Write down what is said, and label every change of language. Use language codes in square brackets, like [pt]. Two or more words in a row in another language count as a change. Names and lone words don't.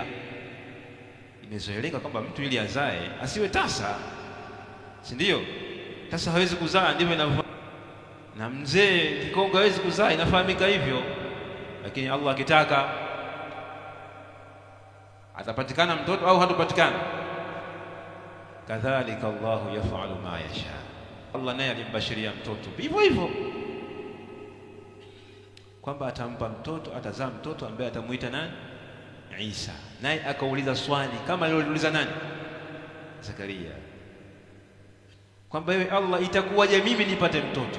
[sw] Imezoeleka kwamba mtu ili azae asiwe tasa, si ndio? Sasa hawezi kuzaa, ndivyo inavyo. Na mzee kikongo hawezi kuzaa, inafahamika hivyo. Lakini Allah akitaka atapatikana mtoto au hatapatikana. [ar] كذلك الله يفعل ما يشاء. [sw] Allah naye alimbashiria mtoto hivyo hivyo, kwamba atampa mtoto, atazaa mtoto ambaye atamuita nani? Isa. Naye akauliza swali kama alilouliza nani? Zakaria, kwamba ewe Allah, itakuwaje mimi nipate mtoto?